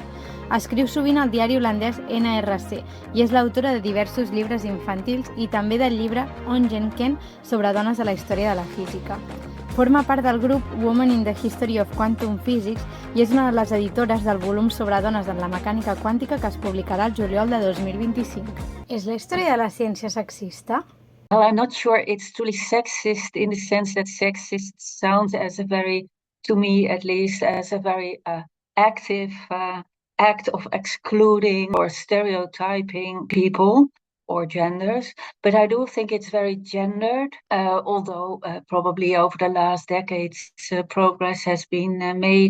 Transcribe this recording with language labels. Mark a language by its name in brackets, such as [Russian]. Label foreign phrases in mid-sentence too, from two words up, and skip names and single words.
[Catalan] Escriu sovint al diari holandès NRC i és l'autora de diversos llibres infantils i també del llibre Ongenken sobre dones a la història de la física. Forma part del grup Women in the History of Quantum Physics i és una de les editores del volum sobre dones en la mecànica quàntica que es publicarà el juliol de 2025. És la història de la ciència sexista? [English] Well, I'm not sure it's truly sexist in the sense that sexist sounds as a very, to me at least, as a very active act of excluding or stereotyping people or genders. But I do think it's very gendered, although probably over the last decades progress has been made.